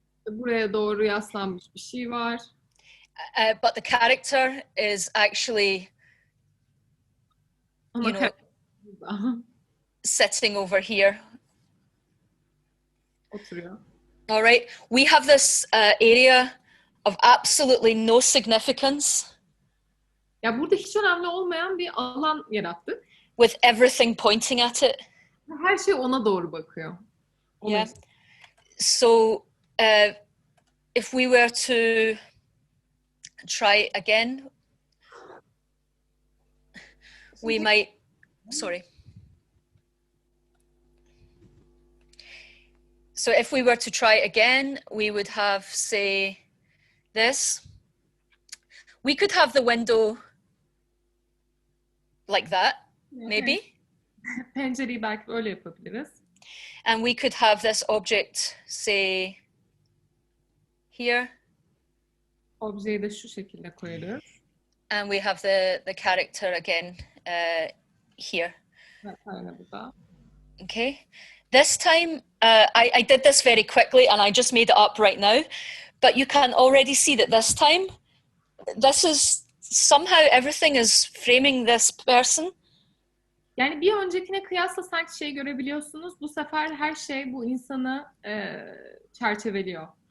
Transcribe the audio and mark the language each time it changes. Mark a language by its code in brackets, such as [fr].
[tr] Buraya doğru yaslanmış bir şey var. [en] But the character is actually, sitting over here. [tr] Oturuyor. [en] All right. We have this area of absolutely no significance. [tr] Ya burada hiç önemli olmayan bir alan yarattık. [en] With everything pointing at it. [tr] Her şey ona doğru bakıyor. [en] Yeah. So if we were to try again, we might, sorry. So if we were to try again, we would have, say, this. We could have the window like that, maybe. [tr] Pencereyi belki öyle yapabiliriz. [en] And we could have this object, say, here. [tr] Objeyi de şu şekilde koyarız. [en] And we have the character again here. [tr] Evet, aynen burada. [en] Okay. This time, I did this very quickly and I just made it up right now. But you can already see that this time, this is somehow everything is framing this person. [tr] Yani bir öncekine kıyasla sanki şey görebiliyorsunuz. Bu sefer her şey bu insanı çerçeveliyor.